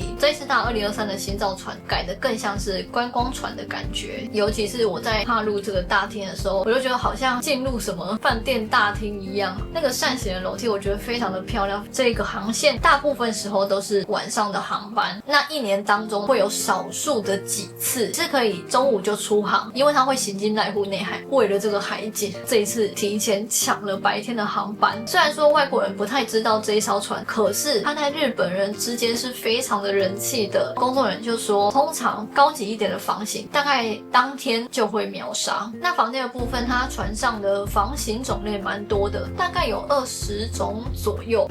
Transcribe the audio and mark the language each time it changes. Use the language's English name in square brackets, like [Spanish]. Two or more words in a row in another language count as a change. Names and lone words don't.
[Chinese] 這一次搭2023的新造船改得更像是觀光船的感覺，尤其是我在踏入這個大廳的時候，我就覺得好像進入什麼飯店大廳一樣。那個扇形的樓梯我覺得非常的漂亮。這個航線大部分時候都是晚上的航班，那1年當中會有少數的幾次是可以中午就出航，因為它會行經瀨戶內海。為了這個海景，這一次提前搶了白天的航班。雖然說外國人不太知道這一艘船，可是它在日本人之間是非常的人氣的。工作人員就說，通常高級一點的房型大概當天就會秒殺。那房間的部分，它船上的房型種類蠻多的，大概有20種左右。